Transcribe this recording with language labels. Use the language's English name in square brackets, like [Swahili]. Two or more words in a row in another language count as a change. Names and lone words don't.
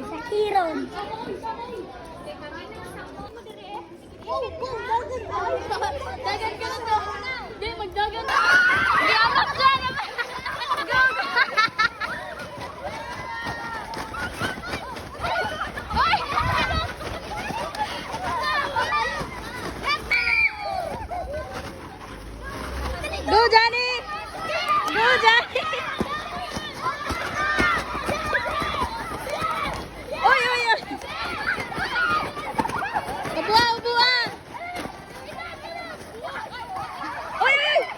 [Cebuano] Iron. Dagan ka na. Di, magdagan na. Di, amak dyan. [English] Go, go. Go, Johnny! Go, Johnny! Oy, oy, oy! Ubuha, ubuha! Oy, oy!